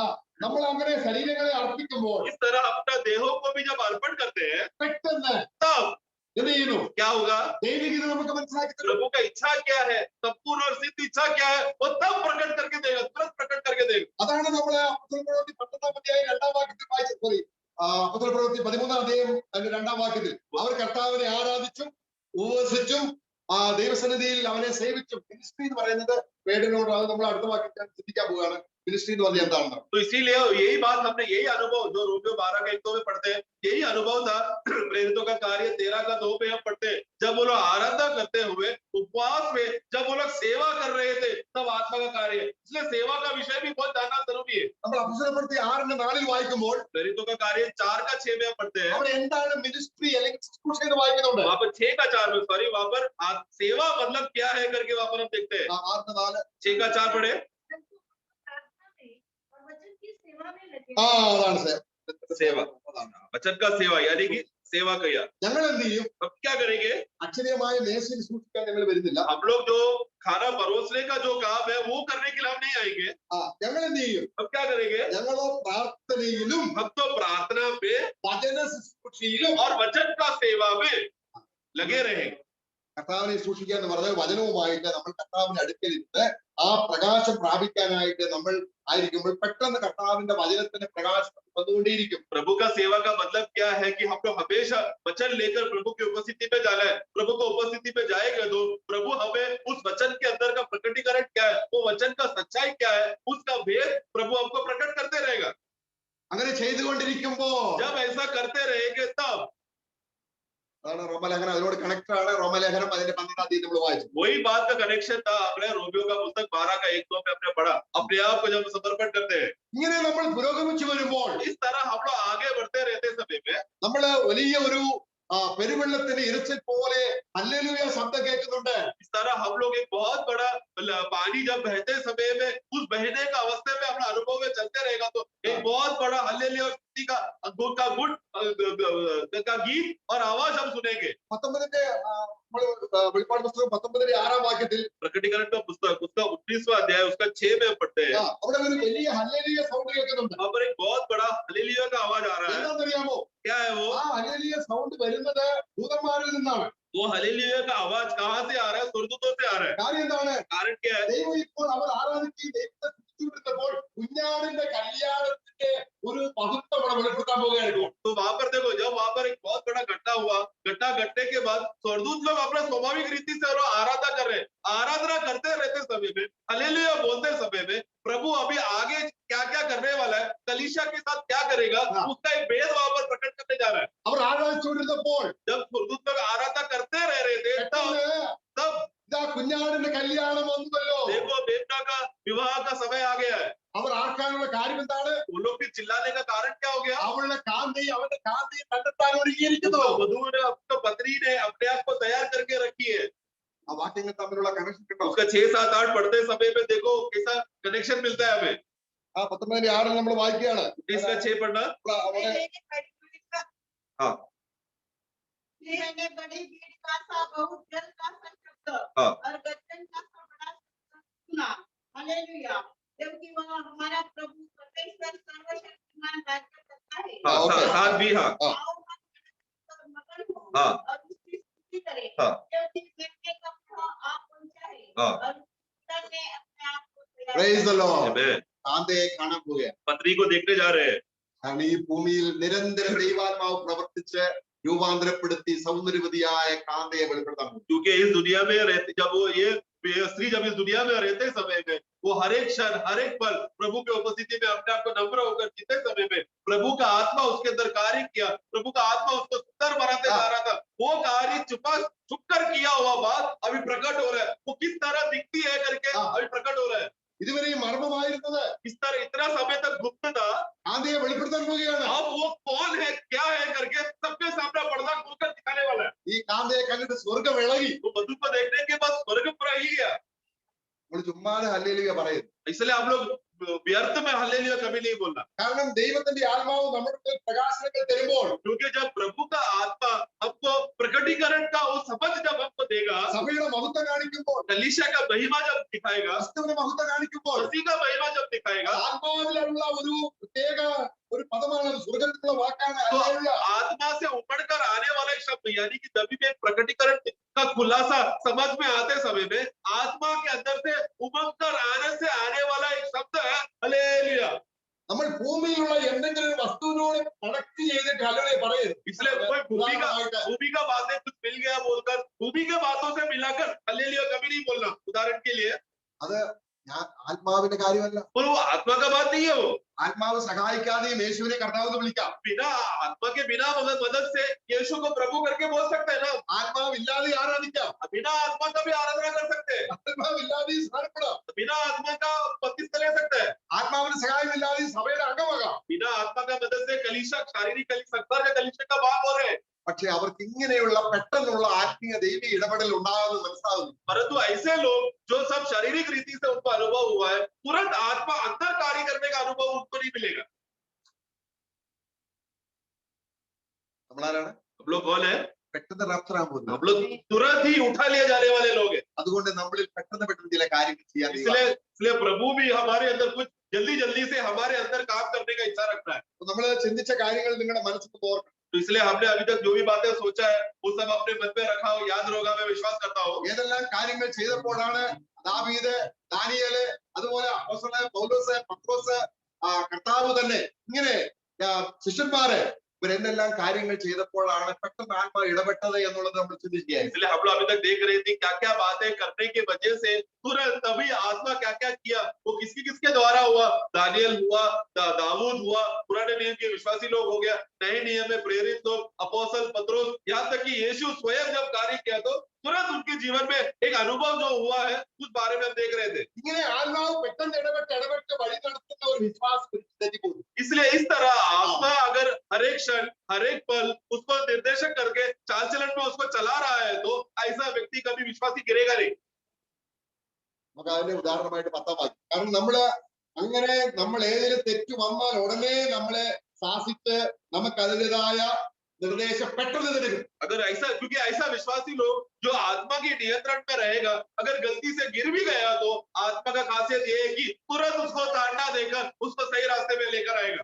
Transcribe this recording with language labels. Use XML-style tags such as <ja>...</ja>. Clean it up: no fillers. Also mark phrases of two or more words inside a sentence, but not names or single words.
<ml>നമ്മൾ അങ്ങനെ ശരീരങ്ങളെ അർപ്പിക്കുമ്പോൾ</ml> <hi>इस तरह अपना देहों को भी जब अर्पण करते हैं,</hi> <ml>പെട്ടെന്ന്</ml> <hi>तब</hi> <ml>എന്ത് ചെയ്യുന്നു?</ml> <hi>क्या होगा?</hi> <ml>ദൈവികത നമുക്ക് മനസ്സിലാക്കി തരും.</ml> <hi>प्रभु का इच्छा क्या है, संपूर्ण और सिद्ध इच्छा क्या है, वो तब प्रकट करके देगा, तुरंत प्रकट करके देगा।</hi> <ml>അതാണ് നമ്മളെ അപ്പോസ്തലപ്രവൃത്തി 12-ാം വാക്യത്തിൽ വായിച്ചത്. സോറി, അപ്പോസ്തലപ്രവൃത്തി 13-ാം വാക്യത്തിൽ അവർ കർത്താവിനെ ആരാധിച്ചും ഉപവസിച്ചും ദൈവസന്നിധിയിൽ അവനെ സേവിച്ചും. മിനിസ്ട്രി എന്ന് പറയുന്നത് വേടിനോട്, അത് നമ്മൾ അടുത്ത വാക്യത്തിൽ ചിന്തിക്കാൻ പോവുകയാണ്. മിനിസ്ട്രി എന്ന് പറഞ്ഞാൽ എന്താണെന്ന്.</ml> <hi>तो इसीलिए यही बात हमने, यही अनुभव जो रोमियो 12:1-2 में पढ़ते हैं, यही अनुभव था प्रेरितों का कार्य 13:2 में हम पढ़ते हैं। जब वो लोग आराधना करते हुए उपवास में जब वो लोग सेवा कर रहे थे, तब आत्मा का कार्य। इसलिए सेवा का विषय भी बहुत जानना जरूरी है।</hi> <ml>നമ്മൾ അപ്പോസ്തലപ്രവൃത്തി 6:4 വായിക്കുമ്പോൾ</ml> <hi>प्रेरितों का कार्य 4:6 में हम पढ़ते हैं।</hi> <ml>അവിടെ എന്താണ് മിനിസ്ട്രി അല്ലെങ്കിൽ ശുശ്രൂഷ എന്ന് വായിക്കുന്നുണ്ട്.</ml> <hi>वहां पर 6:4 में, सॉरी, वहां पर सेवा मतलब क्या है करके वहां पर हम देखते हैं। 6:4 6:4 पढ़े। प्रार्थना में और वचन की सेवा में लगे।</hi> <ml>അതാണ്</ml> <hi>सेवा, वचन का सेवा यानी कि सेवा किया।</hi> <ml>ഞങ്ങൾ എന്ത് ചെയ്യും?</ml> <hi>अब क्या करेंगे?</hi> <ml>അക്ഷരീയമായ മേശയിൽ സൂക്ഷിക്കാൻ ഞങ്ങൾ വരുന്നില്ല.</ml> <hi>हम लोग जो खाना परोसने का जो काम है वो करने के लिए हम नहीं आएंगे।</hi> <ml>ഞങ്ങൾ എന്ത് ചെയ്യും?</ml> <hi>हम क्या करेंगे?</hi> <ml>ഞങ്ങളോ പ്രാർത്ഥനയിലും</ml> <hi>हम तो प्रार्थना में</hi> <ml>വചന ശുശ്രൂഷയിലും</ml> <hi>और वचन का सेवा में लगे रहेंगे।</hi> <ml>കർത്താവിനെ സൂക്ഷിക്കുക എന്ന് പറഞ്ഞാൽ വചനവുമായിട്ട് നമ്മൾ കർത്താവിന്റെ അടുക്കൽ ഇരുന്ന് ആ പ്രകാശം പ്രാപിക്കാനായിട്ട് നമ്മൾ ആയിരിക്കുമ്പോൾ പെട്ടെന്ന് കർത്താവിന്റെ വചനത്തിന്റെ പ്രകാശം വന്നുകൊണ്ടേയിരിക്കും.</ml> <hi>प्रभु का सेवा का मतलब क्या है कि हमको हमेशा वचन लेकर प्रभु की उपस्थिति में जाना है। प्रभु को उपस्थिति में जाएंगे तो प्रभु हमें उस वचन के अंदर का प्रकटीकरण क्या है, वो वचन का सच्चाई क्या है, उसका भेद प्रभु हमको प्रकट करते रहेगा।</hi> <ml>അങ്ങനെ ചെയ്തുകൊണ്ടിരിക്കുമ്പോ</ml> <hi>जब ऐसा करते रहेंगे तब</hi> <ml>അതാണ് റോമലേഖനം അതിനോട് കണക്ട് ആണ്. റോമലേഖനം അതിന്റെ 12 നമ്മൾ വായിച്ചു.</ml> <hi>वही बात का कनेक्शन था। अपने रोमियो का पुस्तक 12 का 1-2 में हमने पढ़ा। अपने आप को जब समर्पण करते हैं,</hi> <ml>ഇങ്ങനെ നമ്മൾ പുരോഗമിച്ചു വരുമ്പോൾ</ml> <hi>इस तरह हम लोग आगे बढ़ते रहते समय में</hi> <ml>നമ്മള് വലിയ ഒരു പെരുവെള്ളത്തിന്റെ ഇരച്ചിൽ പോലെ ഹല്ലേലൂയ ശബ്ദം കേൾക്കുന്നുണ്ട്.</ml> <hi>इस तरह हम लोग एक बहुत बड़ा पानी जब बहते समय में उस बहने का अवस्था में अपना अनुभव में चलते रहेगा तो एक बहुत बड़ा हल्लेलुया का गीत और आवाज हम सुनेंगे।</hi> <ml>19 വെളിപ്പാട് പുസ്തകം 19-6 വാക്യത്തിൽ</ml> <hi>प्रकटीकरण का पुस्तक उसका 19वां अध्याय उसका 6 में हम पढ़ते हैं।</hi> <ml>അവിടെ ഒരു വലിയ ഹല്ലേലൂയ സൗണ്ട് കേൾക്കുന്നുണ്ട്.</ml> <hi>वहां पर एक बहुत बड़ा हल्लेलुया का आवाज आ रहा है।</hi> <ml>എന്താണെന്നറിയാമോ?</ml> <hi>क्या है वो?</hi> <ml>ആ ഹല്ലേലൂയ സൗണ്ട് വരുന്നത് ദൂതന്മാരിൽ നിന്നാണ്.</ml> <hi>वो हल्लेलुया का आवाज कहां से आ रहा है? स्वर्गदूतों से आ रहा है।</hi> <ml>കാര്യം എന്താണ്?</ml> <hi>कारण क्या है?</hi> <ml>ദൈവം ഇപ്പോൾ അവർ ആരാധിക്കുകയും ദൈവത്തെ സ്തുതിച്ചുകൊണ്ടിരുന്നപ്പോൾ കുഞ്ഞാടിന്റെ കല്യാണത്തിന്റെ ഒരു മഹത്വം അവിടെ വെളിപ്പെടുത്താൻ പോവുകയായിരുന്നു.</ml> <hi>तो वहां पर देखो, जब वहां पर एक बहुत बड़ा घटना हुआ, घटना घटने के बाद स्वर्गदूत लोग अपना स्वाभाविक रीति से आराधना कर रहे हैं। आराधना करते रहते समय में, हालेलुया बोलते समय में प्रभु अभी आगे क्या क्या करने वाला है, कलीसिया के साथ क्या करेगा, उसका एक भेद वहां पर प्रकट करने जा रहा है।</hi> <ml>അവർ ആരാധിച്ചുകൊണ്ടിരുന്നപ്പോൾ</ml> <hi>जब स्वर्गदूत लोग आराधना करते रह रहे थे तब</hi> <ml>ഇതാ കുഞ്ഞാടിന്റെ കല്യാണം വന്നല്ലോ.</ml> <hi>देखो बेटा का विवाह का समय आ गया है।</hi> <ml>അവർ ആർക്കാനുള്ള കാര്യം എന്താണ്?</ml> <hi>वो लोग भी चिल्लाने का कारण क्या हो गया?</hi> <ml>അവളുടെ കാന്തയും അവന്റെ കാന്തയും കണ്ടെത്താൻ ഒരുങ്ങിയിരിക്കുന്നു.</ml> <hi>वधु ने, अपने पत्नी ने अपने आप को तैयार करके रखी है।</hi> <ml>ആ വാക്യങ്ങൾ തമ്മിലുള്ള കണക്ഷൻ കിട്ടും.</ml> <hi>उसका 6, 7, 8 पढ़ते समय में देखो कैसा कनेक्शन मिलता है हमें।</hi> <ml>19-6 നമ്മൾ വായിക്കുകയാണ്.</ml> <hi>इसका 6 पढ़ना। हाँ बड़ी भीड़ का सा बहुत जल का सा शब्द और गर्जन का सा बड़ा शब्द सुना। हालेलुया। जबकि वह हमारा प्रभु परमेश्वर सर्वशक्तिमान राज्य करता है। साथ भी हाँ मगन हो हाँ और उसकी स्तुति करे। हाँ जबकि देखने का आप पहुंचा है हाँ और पिता ने अपने आप को</hi> <en>Praise the Lord. Amen.</en> <ml>കാന്തയെ കാണാൻ പോവുകയാണ്.</ml> <hi>पत्नी को देखने जा रहे हैं।</hi> <ml>കാരണം ഈ ഭൂമിയിൽ നിരന്തരം ദൈവാത്മാവ് പ്രവർത്തിച്ച് രൂപാന്തരപ്പെടുത്തി സൗന്ദര്യവതിയായ കാന്തയെ വെളിപ്പെടുത്താൻ പോകും.</ml> <hi>क्योंकि इस दुनिया में रहते, जब वो ये स्त्री जब इस दुनिया में रहते समय में वो हर एक क्षण हर एक पल प्रभु की उपस्थिति में अपने आप को नम्र होकर जीते समय में प्रभु का आत्मा उसके अंदर कार्य किया। प्रभु का आत्मा उसको सुंदर बनाते जा रहा था। वो कार्य छुप कर किया हुआ बात अभी प्रकट हो रहा है। वो किस तरह दिखती है करके अभी प्रकट हो रहा है।</hi> <ml>ഇതുവരെ മർമ്മമായിരുന്നത്</ml> <hi>इस तरह इतना समय तक गुप्त था,</hi> <ml>കാന്തയെ വെളിപ്പെടുത്താൻ പോവുകയാണ്.</ml> <hi>अब वो कौन है क्या है करके सबके सामने पर्दा खोलकर दिखाने वाला है।</hi> <ml>ഈ കാന്തയെ കണ്ടിട്ട് സ്വർഗം ഇളകി.</ml> <hi>वो वधु को देखने के बाद स्वर्ग पर ही गया।</hi> <ml>നമ്മൾ ചുമ്മാതെ ഹല്ലേലൂയ പറയുന്നു.</ml> <hi>इसलिए हम लोग व्यर्थ में हालेलुया कभी नहीं बोलना।</hi> <ml>കാരണം ദൈവത്തിന്റെ ആത്മാവ് നമ്മുടെ പ്രകാശനങ്ങൾ തരുമ്പോൾ</ml> <hi>क्योंकि जब प्रभु का आत्मा हमको प्रकटीकरण का वो समझ जब हमको देगा,</hi> <ml>സഭയുടെ മഹത്വം കാണിക്കുമ്പോൾ</ml> <hi>कलीसिया का महिमा जब दिखाएगा,</hi> <ml>ക്രിസ്തുവിന്റെ മഹത്വം കാണിക്കുമ്പോൾ</ml> <hi>मसीह का महिमा जब दिखाएगा,</hi> <ml>ആത്മാവിലുള്ള ഒരു പ്രത്യേക ഒരു പദമാണ്, സ്വർഗത്തിലുള്ള വാക്കാണ്</ml> <hi>तो</hi> <ml>ഹല്ലേലൂയ.</ml> <hi>आत्मा से उमड़ कर आने वाला एक शब्द, यानी कि जब भी एक प्रकटीकरण का खुलासा समझ में आते समय में आत्मा के अंदर से उमड़ कर आने से आने वाला एक शब्द है हालेलुया।</hi> <ml>നമ്മൾ ഭൂമിയിലുള്ള എന്തെങ്കിലും ഒരു വസ്തുവിനോട് കണക്ട് ചെയ്തിട്ട് ഹല്ലേലൂയ പറയരുത്.</ml> <hi>इसलिए कोई भूमि का बातें कुछ मिल गया बोलकर भूमि के बातों से मिलाकर हालेलुया कभी नहीं बोलना। उदाहरण के लिए</hi> <ml>അത് ആത്മാവിന്റെ കാര്യമല്ല.</ml> <hi>और वो आत्मा का बात नहीं है। वो</hi> <ml>ആത്മാവ് സഹായിക്കാതെയും യേശുവിനെ കർത്താവെന്ന് വിളിക്കാം.</ml> <hi>बिना आत्मा के बिना मदद से यीशु को प्रभु करके बोल सकते हैं ना।</hi> <ml>ആത്മാവില്ലാതെ ആരാധിക്കാം.</ml> <hi>बिना आत्मा का भी आराधना कर सकते हैं।</hi> <ml>ആത്മാവില്ലാതെ സ്നാനപ്പെടാം.</ml> <hi>बिना आत्मा का बपतिस्मा ले सकते हैं।</hi> <ml>ആത്മാവിന്റെ സഹായമില്ലാതെ സഭയുടെ അംഗമാകാം.</ml> <hi>बिना आत्मा का मदद से कलीसिया शारीरिक संसार का कलीसिया का भाग हो रहे हैं।</hi> <ml>പക്ഷെ അവർക്ക് ഇങ്ങനെയുള്ള പെട്ടെന്നുള്ള ആത്മീയ ദൈവിക ഇടപെടൽ ഉണ്ടാകുന്നത് മനസ്സിലാകുന്നു.</ml> <hi>परंतु ऐसे लोग जो सब शारीरिक रीति से उनको अनुभव हुआ है, तुरंत आत्मा अंदर कार्य करने का अनुभव उनको नहीं मिलेगा।</hi> <ml>നമ്മളാരാണ്?</ml> <hi>हम लोग कौन है?</hi> <ml>പെട്ടെന്ന് റാപ്ചറാൻ പോകുന്നത്.</ml> <hi>हम लोग तुरंत ही उठा लिए जाने वाले लोग हैं।</hi> <ml>അതുകൊണ്ട് നമ്മളിൽ പെട്ടെന്ന് ചില കാര്യങ്ങൾ ചെയ്യാൻ</ml> <hi>इसलिए प्रभु भी हमारे अंदर कुछ जल्दी से हमारे अंदर काम करने का इच्छा रखता है।</hi> <ml>നമ്മൾ ചിന്തിച്ച കാര്യങ്ങൾ നിങ്ങളുടെ മനസ്സിൽ ഓർക്കണം.</ml> <hi>तो इसलिए हमने अभी तक जो भी बातें सोचा है वो सब अपने मन में रखा हो, याद होगा, मैं विश्वास करता हूँ।</hi> <ml>ഏതെല്ലാം കാര്യങ്ങൾ ചെയ്തപ്പോഴാണ് ദാവീദ്, ദാനിയേല്, അതുപോലെ അപ്പോസ്തലനായ പൗലോസ്, പത്രോസ്, കർത്താവ് തന്നെ ഇങ്ങനെ ശിഷ്യന്മാര് ഇവരെന്തെല്ലാം കാര്യങ്ങൾ ചെയ്തപ്പോഴാണ് പെട്ടെന്ന് ആത്മാ ഇടപെട്ടത് എന്നുള്ളത് നമ്മൾ ചിന്തിക്കുകയായി.</ml> <hi>इसलिए हम लोग अभी तक देख रहे थे क्या बातें करने की वजह से तुरंत तभी आत्मा क्या किया, वो किसके द्वारा हुआ। दानियल हुआ, दाऊद हुआ, पुराने नियम के विश्वासी लोग हो गया, नए नियम में प्रेरित लोग, अपोस्तल पत्रोस, यहाँ तक कि यीशु स्वयं जब कार्य किया तो तुरंत उनके जीवन में एक अनुभव जो हुआ है उस बारे में हम देख रहे थे।</hi> <ml>ഇങ്ങനെ ആത്മാവ് പെട്ടെന്ന് ഇടപെട്ട് വഴി നടത്തുന്ന ഒരു വിശ്വാസം തെറ്റിപ്പോകും.</ml> <hi>इसलिए इस तरह आत्मा अगर हर एक क्षण, हर एक पल उसको निर्देशक करके चाल चलन में उसको चला रहा है तो ऐसा व्यक्ति कभी विश्वासी गिरेगा नहीं।</hi> <ml>നമുക്ക് അതിന്റെ ഉദാഹരണമായിട്ട് 10-ാം വാക്യം. കാരണം നമ്മൾ ഏതെങ്കിലും തെറ്റ് വന്നാൽ ഉടനെ നമ്മളെ ശാസിച്ച് നമുക്ക് അതിൻ്റെതായ</ml> <hi>निर्देश पेट्रोल अगर ऐसा, क्योंकि ऐसा विश्वासी लोग जो आत्मा के नियंत्रण में रहेगा, अगर गलती से गिर भी गया तो आत्मा का खासियत ये है कि तुरंत उसको ताड़ना देकर उसको सही रास्ते में लेकर आएगा।</hi>